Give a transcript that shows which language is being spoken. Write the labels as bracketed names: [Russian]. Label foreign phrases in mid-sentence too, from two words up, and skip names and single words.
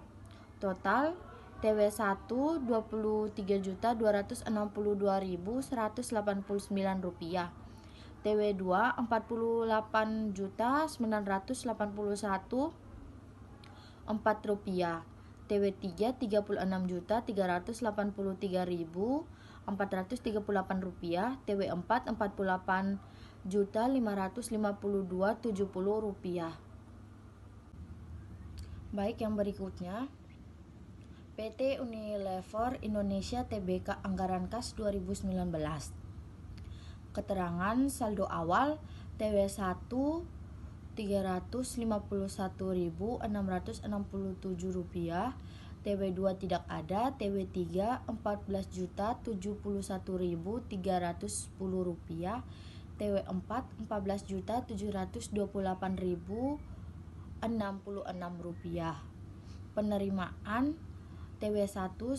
[Indonesian] Total TW1 Rp23.262.189, TW2 Rp48.981.4, TW3 Rp36.383.438, TW4 Rp48.552.70. Baik, yang berikutnya PT Unilever Indonesia Tbk Anggaran Kas 2019. Keterangan saldo awal TW1 Rp351.667, TW2 tidak ada, TW3 Rp14.071.310, TW4 Rp14.728.066. Penerimaan TW1